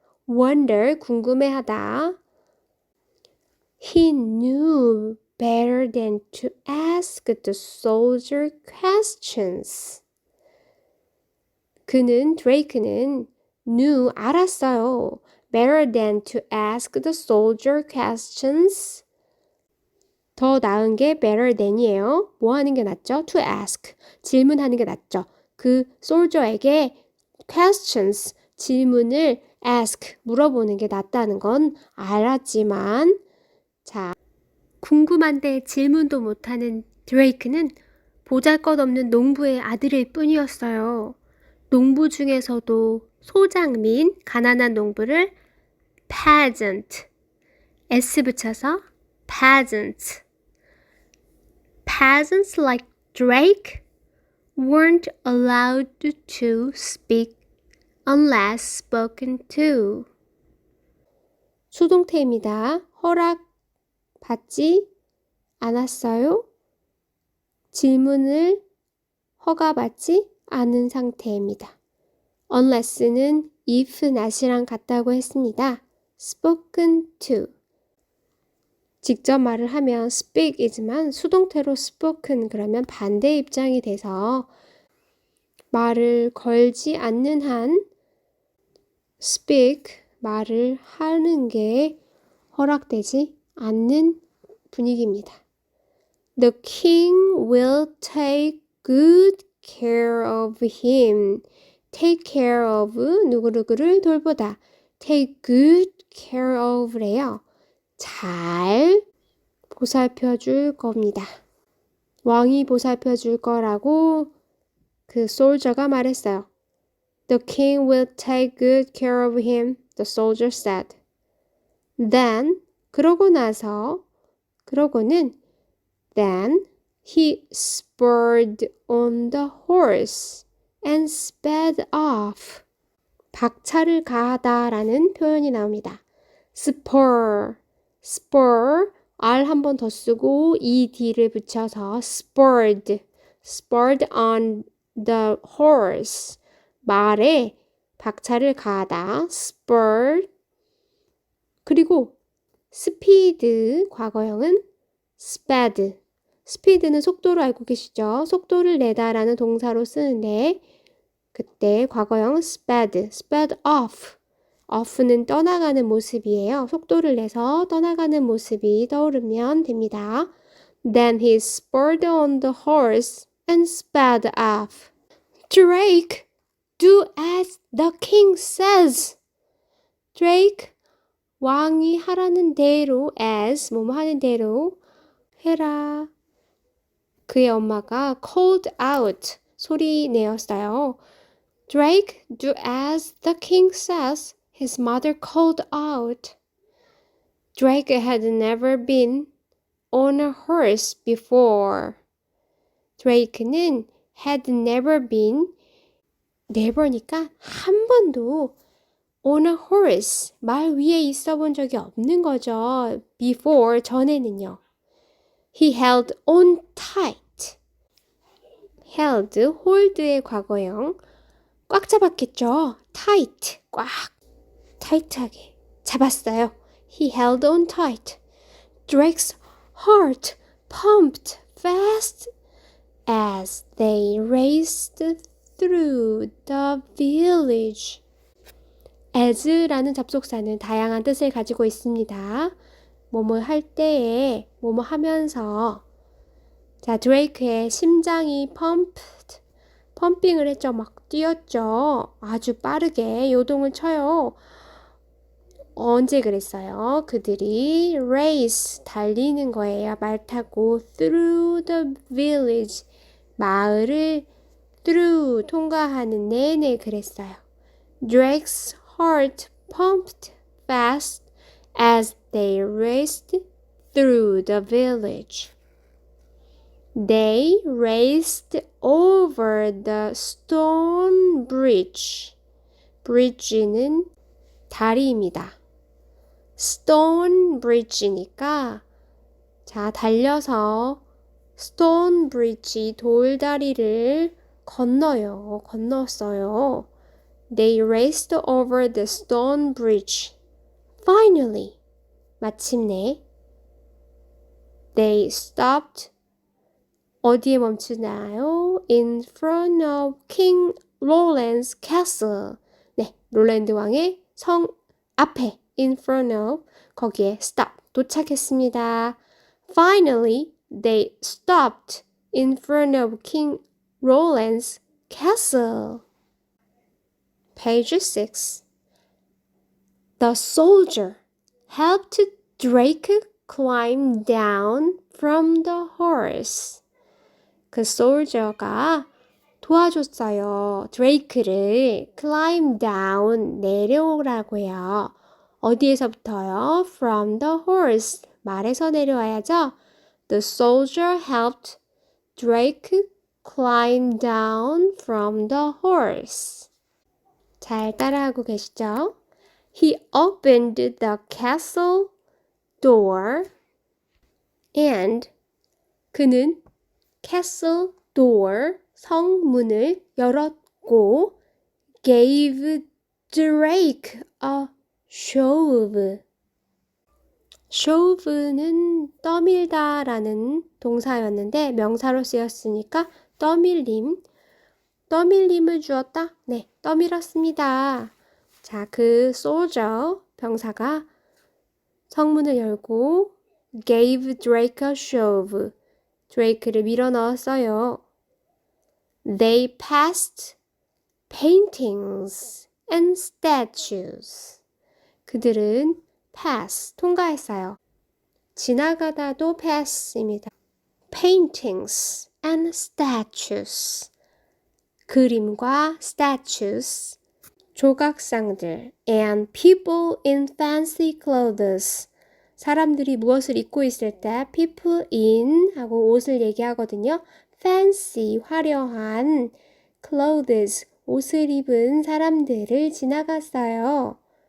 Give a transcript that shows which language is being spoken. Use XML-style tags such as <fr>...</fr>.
<en>Wonder, 궁금해하다. He knew better than to ask the soldier questions.</en> <ko>드레이크는 knew, 알았어요.</ko> <en>Better than to ask the soldier questions.</en> <ko>더 나은 게</ko> <en>better than</en> <ko>이에요. 뭐 하는 게 낫죠?</ko> <en>To ask.</en> <ko>질문하는 게 낫죠. 그 soldier에게 questions, 질문을 ask, 물어보는 게 낫다는 건 알았지만, 자, 궁금한데 질문도 못하는 드레이크는 보잘것없는 농부의 아들일 뿐이었어요. 농부 중에서도 소장민, 가난한 농부를 peasant, s 붙여서 peasant.</ko> <en>Peasants like Drake weren't allowed to speak unless spoken to.</en> <ko>수동태입니다. 허락 받지 않았어요? 질문을 허가받지 않은 상태입니다. unless는 if, not이랑 같다고 했습니다.</ko> <en>spoken to.</en> <ko>직접 말을 하면 speak이지만 수동태로 spoken 그러면 반대 입장이 돼서 말을 걸지 않는 한 speak, 말을 하는 게 허락되지 않는 분위기입니다.</ko> <en>The king will take good care of him.</en> <ko>take care of 누구누구를 돌보다.</ko> <en>take good care of</en> <ko>래요. 잘 보살펴 줄 겁니다. 왕이 보살펴 줄 거라고 그 soldier가 말했어요.</ko> <en>The king will take good care of him, the soldier said. Then, 그러고는 Then he spurred on the horse and sped off.</en> <ko>박차를 가하다라는 표현이 나옵니다.</ko> <en>spur, R</en> <ko>한 번 더 쓰고</ko> <en>ed를 붙여서 spurred on the horse.</en> <ko>말에 박차를 가하다, spurred. 그리고 speed, 과거형은 sped. 스피드는 속도로 알고 계시죠? 속도를 내다라는 동사로 쓰는데 그때 과거형</ko> <en>sped off.</en> <ko>off는 떠나가는 모습이에요. 속도를 내서 떠나가는 모습이 떠오르면 됩니다.</ko> <en>Then he spurred on the horse and sped off. Drake, do as the king says.</en> <ko>Drake, 왕이 하라는 대로 as, 뭐뭐 하는 대로 해라. 그의 엄마가</ko> <en>called out,</en> <ko>소리 내었어요.</ko> <en>Drake, do as the king says, his mother called out. Drake had never been on a horse before.</en> <ko>Drake는</ko> <en>had never been,</en> <ko>never니까 한 번도</ko> <en>on a horse,</en> <ko>말 위에 있어 본 적이 없는 거죠.</ko> <en>before, 전에는요. He held on tight.</en> <ko>held, hold의 과거형. 꽉 잡았겠죠. tight, 꽉, 타이트하게 잡았어요.</ko> <en>He held on tight. Drake's heart pumped fast as they raced through the village.</en> <ko>as라는 접속사는 다양한 뜻을 가지고 있습니다. 뭐뭐 할 때에, 뭐뭐 하면서. 자, 드레이크의 심장이 펌핑을 했죠. 막 뛰었죠. 아주 빠르게 요동을 쳐요. 언제 그랬어요? 그들이 race, 달리는 거예요. 말 타고</ko> <en>through the village,</en> <ko>마을을 through, 통과하는 내내 그랬어요.</ko> <en>Drake's heart pumped fast as they raced through the village. They raced over the stone bridge.</en> <ko>bridge는 다리입니다. stone bridge니까 자, 달려서 stone bridge, 돌다리를 건넜어요.</ko> <en>They raced over the stone bridge. Finally, 마침내 they stopped.</en> <ko>어디에 멈추나요?</ko> <en>In front of King Roland's castle.</en> <ko>네, 롤랜드 왕의 성 앞에</ko> <en>in front of</en> <ko>거기에 stop 도착했습니다.</ko> <en>Finally, they stopped in front of King Roland's castle. Page 6. The soldier helped Drake climb down from the horse.</en> <ko>그 soldier가 도와줬어요. 드레이크를 climb down, 내려오라고요. 어디에서부터요?</ko> <en>From the horse.</en> <ko>말에서 내려와야죠.</ko> <en>The soldier helped Drake climb down from the horse.</en> <ko>잘 따라하고 계시죠?</ko> <en>He opened the castle door and</en> <ko>그는 castle door 성문을 열었고</ko> <en>gave Drake a shove.</en> <ko>shove는 떠밀다라는 동사였는데 명사로 쓰였으니까 떠밀림을 주었다? 네, 떠밀었습니다. 자, 그 soldier 병사가 성문을 열고</ko> <en>gave Drake a shove.</en> <ko>드레이크를 밀어 넣었어요.</ko> <en>They passed paintings and statues.</en> <ko>그들은 pass, 통과했어요. 지나가다도 pass입니다.</ko> <en>Paintings and statues.</en> <ko>그림과 statues. 조각상들</ko> <en>and people in fancy clothes.</en> <ko>사람들이 무엇을 입고 있을 때 people in 하고 옷을 얘기하거든요. fancy, 화려한 clothes, 옷을 입은 사람들을 지나갔어요.</ko>